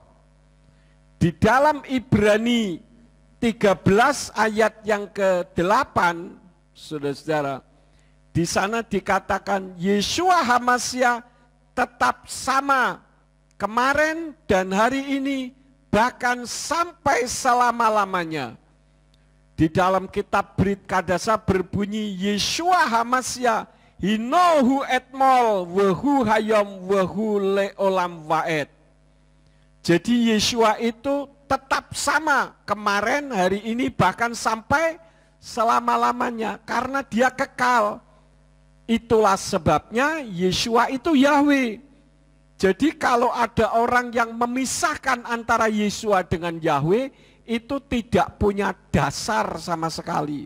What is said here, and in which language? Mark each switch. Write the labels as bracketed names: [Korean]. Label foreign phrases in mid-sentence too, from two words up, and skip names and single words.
[Indonesian] Di dalam Ibrani 13 ayat yang ke-8, saudara-saudara, di sana dikatakan Yeshua HaMashiach tetap sama kemarin dan hari ini, bahkan sampai selama-lamanya. Di dalam kitab Brit Kadasa berbunyi, [Hebrew] ישוע המשיח הינהו אתמול והוא היום והוא לעולם ועד. [Indonesian] Jadi Yeshua itu tetap sama kemarin, hari ini, bahkan sampai selama-lamanya, karena dia kekal. Itulah sebabnya Yeshua itu Yahweh. Jadi kalau ada orang yang memisahkan antara Yeshua dengan Yahweh, itu tidak punya dasar sama sekali.